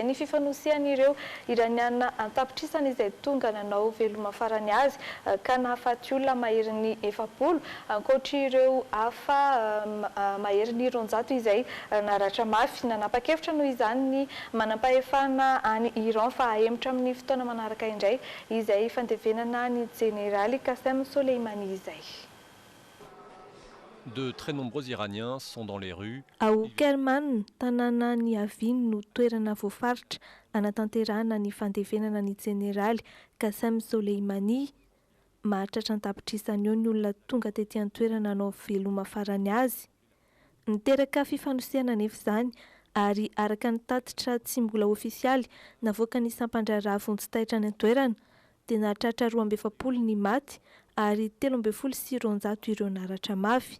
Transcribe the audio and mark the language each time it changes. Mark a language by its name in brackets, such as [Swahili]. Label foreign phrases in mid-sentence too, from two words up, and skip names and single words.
[Malagasy] ny fifanosian'ireo iraniana antapitrisana izay tonga nanao veloma farany azy ka nahafaty olona mahery ny 700 ankoatra ireo hafa mahery ny 200 izay naratra mafy nanapa-kevitra noho izany ny manam-pahefana any Iran fa hahemotra amin'ny fotoana manaraka indray izay fandevenana ny jeneraly Kasem Soleimani izay. [French] De très nombreux Iraniens sont dans les rues. [Malagasy] Ao Kerman, tanàna ny Aviny no toerana voafaritra anatanterahana ny fandevenana ny jeneraly Kasem Soleimani. Mahatratra an-tapitrisana eo ny olona tonga tetỳ an-toerana nanao veloma farany azy. Niteraka fifanosiana nefa izany ary araka ny tatitra tsy mbola ofisialy navoaka ny sampandraraha vonjitaitra ny an-toerana dia nahatratra 270 ny maty ary 13 sy 200 ireo naratra mafy.